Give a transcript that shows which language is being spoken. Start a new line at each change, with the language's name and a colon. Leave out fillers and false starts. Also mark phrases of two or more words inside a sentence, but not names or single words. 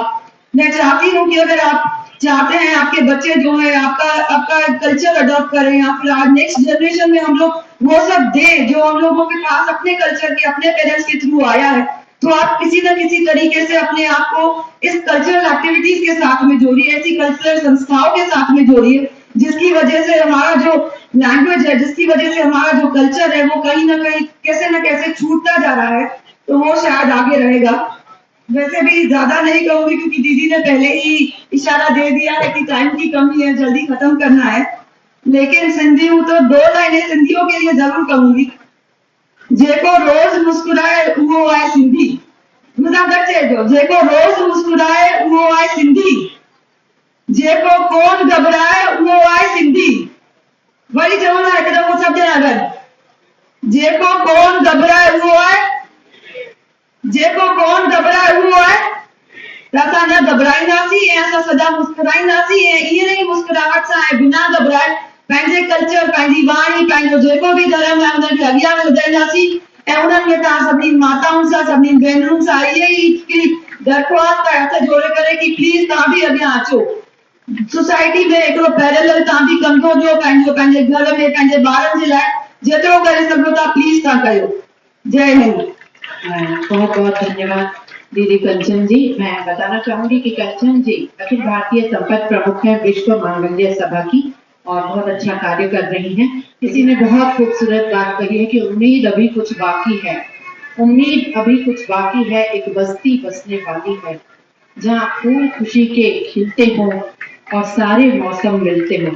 Hindi: मैं चाहती हूँ कि अगर आप चाहते हैं आपके बच्चे जो है आपका
English: culture adopt
Hindi: करें या फिर आज
English: next generation
Hindi: में हम लोग वो सब दे जो हम लोगों के पास अपने कल्चर के, अपने पेरेंट्स के थ्रू आया है, तो आप किसी न किसी तरीके से अपने आप को इस
English: cultural activities
Hindi: के साथ में जोड़िए, ऐसी कल्चरल संस्थाओं के साथ में जोड़िए जिसकी वजह से हमारा जो लैंग्वेज है, जिसकी वजह से हमारा जो कल्चर है वो कहीं ना कहीं कैसे न कैसे छूटता जा रहा है, तो वो शायद आगे रहेगा। वैसे भी ज्यादा नहीं कहूंगी क्योंकि दीदी ने पहले ही इशारा दे दिया है कि टाइम की कमी है, जल्दी खत्म करना है, लेकिन सिंधी हूं तो 2 लाइनें सिंधियों के लिए जरूर कहूंगी।
Sindhi: जेको रोज मुस्कुराए वो आए सिंधी, जेको रोज मुस्कुराए वो आए सिंधी, जेको कोन घबराए वो आए सिंधी। वरी चवंदा हिकु दफ़ो सभु ॼणा गॾु, जेको कोन घबराए वो आए, जेको कोन घबराए वो आए। त असां न घबराईंदासीं ऐं असां सदा मुस्कुराईंदासीं ऐं ईअं ई मुस्कुराहट सां ऐं बिना घबराए पंहिंजे कल्चर, पंहिंजी वाणी, पंहिंजो जेको बि धर्म आहे उनखे अॻियां वधाईंदासीं ऐं उन्हनि खे तव्हां सभिनी माताउनि सां, सभिनी भेनरुनि सां इहा ई हिकिड़ी दरख़्वास्त आहे हथ जोड़े करे कि प्लीज तव्हां बि अॻियां अचो। सोसाइटी में हिकिड़ो पैरेलल तव्हां बि कंदो जो पंहिंजे घर में पंहिंजे ॿारनि जे लाइ जेतिरो करे सघो था प्लीज तव्हां कयो।
Hindi: जय हिंद। बहुत बहुत धन्यवाद दीदी कंचन जी। मैं बताना चाहूंगी कि कंचन जी अखिल भारतीय संपर्क प्रमुख है विश्व मांगल्य सभा की और बहुत अच्छा कार्य कर रही हैं। किसी ने बहुत खूबसूरत बात कही है कि उम्मीद अभी कुछ बाकी है, उम्मीद अभी कुछ बाकी है, एक बस्ती बसने वाली है जहाँ फूल खुशी के खिलते हों और सारे मौसम मिलते हों।